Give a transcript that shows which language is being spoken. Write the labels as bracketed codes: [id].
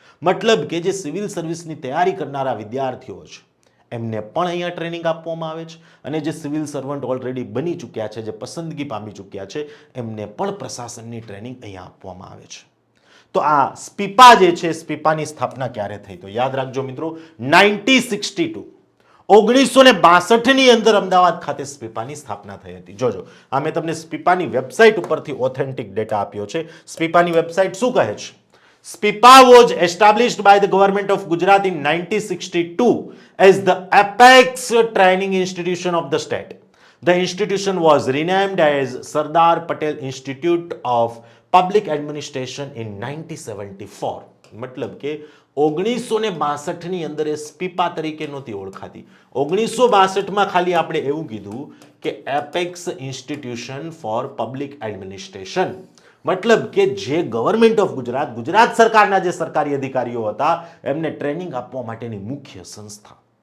[gu] મતલબ કે જે સિવિલ સર્વિસની તૈયારી કરનારા વિદ્યાર્થીઓ છે એમને પણ અહીંયા ટ્રેનિંગ આપવામાં આવે છે, અને જે સિવિલ સર્વન્ટ ઓલરેડી બની ચૂક્યા છે, જે પસંદગી પામી ચૂક્યા છે, એમને પણ પ્રશાસનની ટ્રેનિંગ અહીંયા આપવામાં આવે છે. તો આ સ્પીપા જે છે, સ્પીપાની સ્થાપના ક્યારે થઈ? તો યાદ રાખજો મિત્રો, 1962 1962 ની અંદર અમદાવાદ ખાતે સ્પીપાની સ્થાપના થઈ હતી. જોજો, આ મેં તમને સ્પીપાની વેબસાઇટ ઉપરથી ઓથેન્ટિક ડેટા આપ્યો છે. સ્પીપાની વેબસાઇટ શું કહે છે? [en] Spipa was established by the government of Gujarat in 1962 as the apex training institution of the state. The institution was renamed as Sardar Patel Institute of Public Administration in 1974. [gu] મતલબ કે 1962 ની અંદર એ સ્પીપા તરીકે નહોતી ઓળખાતી. 1962 માં ખાલી આપણે એવું કીધું કે [en] Apex institution for public administration. [gu] મતલબ કે જે ગવર્મેન્ટ ઓફ ગુજરાત, ગુજરાત સરકારના જે સરકારી અધિકારીઓ હતા એમને ટ્રેનિંગ આપવા માટેની મુખ્ય સંસ્થા.